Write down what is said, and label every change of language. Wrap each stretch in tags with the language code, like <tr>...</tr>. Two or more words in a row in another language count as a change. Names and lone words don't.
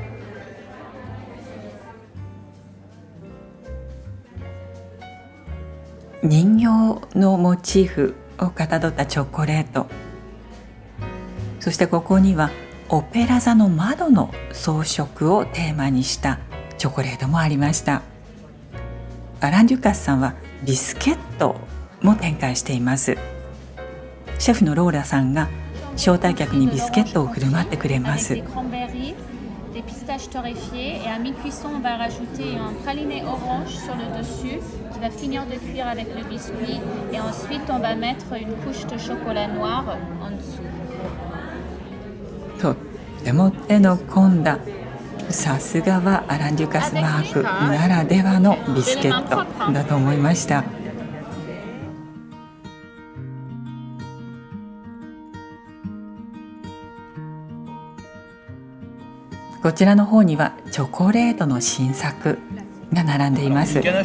<ja>人形のモチーフをかたどったチョコレート、そしてここにはオペラ座の窓の装飾をテーマにしたチョコレートもありました。アラン・デュカスさんはビスケットも展開しています。シェフのローラさんが招待客にビスケットを振る舞ってくれます。</ja> <fr>des pistaches torréfiées et à mi-cuisson on va rajouter un praliné orange sur le dessus qui va finir de cuire avec le biscuit et ensuite on va mettre une couche de chocolat noir en dessous.</fr> <ja>とっても手の込んだ、さすがはアラン・デュカスマークならではのビスケットだと思いました。こちらの方にはチョコレートの新作が並んでいます。</ja>